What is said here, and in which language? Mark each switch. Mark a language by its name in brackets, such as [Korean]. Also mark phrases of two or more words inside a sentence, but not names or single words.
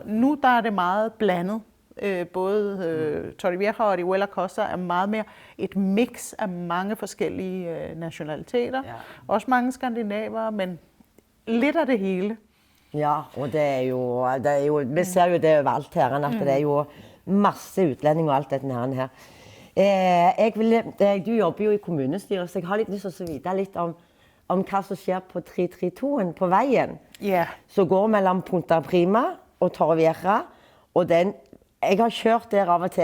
[Danish] Nu der er det meget blandet. Både Torrevieja og Orihuela Costa er meget mere et mix af mange forskellige nationaliteter. Også mange skandinaver, men lidt af det hele. [Norwegian] Ja, og det er jo vi ser jo det overalt her, at det er jo masse utlændinge og alt dette her. Du jobber jo i kommunestyret, så jeg har litt lyst til å vite litt om hva som skjer på 332-en på veien. Så går mellom Punta Prima og Torrevieja, og den jeg har kjørt der av og til.